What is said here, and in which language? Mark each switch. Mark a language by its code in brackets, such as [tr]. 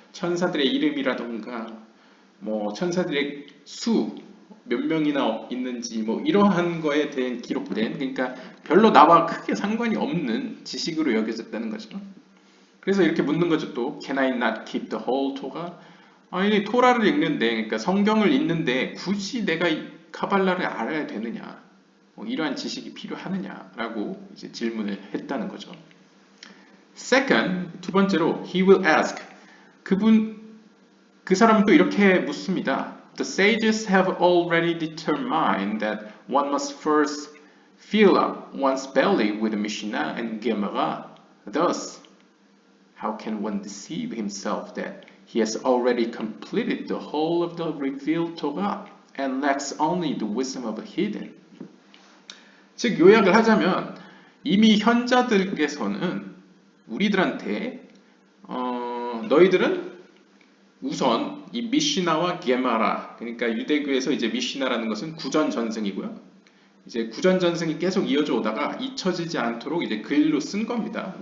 [ko] 천사들의 이름이라던가 뭐 천사들의 수 몇 명이나 있는지 뭐 이러한 거에 대한 기록된 그러니까 별로 나와 크게 상관이 없는 지식으로 여겨졌다는 거죠. 그래서 이렇게 묻는 거죠. 또 [en] Can I not keep the whole Torah? [ko] 아니 토라를 읽는데 그러니까 성경을 읽는데 굳이 내가 이 카발라를 알아야 되느냐? 뭐 이러한 지식이 필요하느냐라고 이제 질문을 했다는 거죠. [en] Second, [ko] 두 번째로 [en] he will ask. [ko] 그 사람은 또 이렇게 묻습니다. [en] The sages have already determined that one must first fill up one's belly with Mishnah and Gemara. Thus, how can one deceive himself that he has already completed the whole of the revealed Torah and lacks only the wisdom of a heathen? [ko] 즉 요약을 하자면 이미 현자들께서는 우리들한테 너희들은 우선 이 미시나와 게마라 그러니까 유대교에서 이제 미시나라는 것은 구전 전승이고요. 이제 구전 전승이 계속 이어져 오다가 잊혀지지 않도록 이제 글로 쓴 겁니다.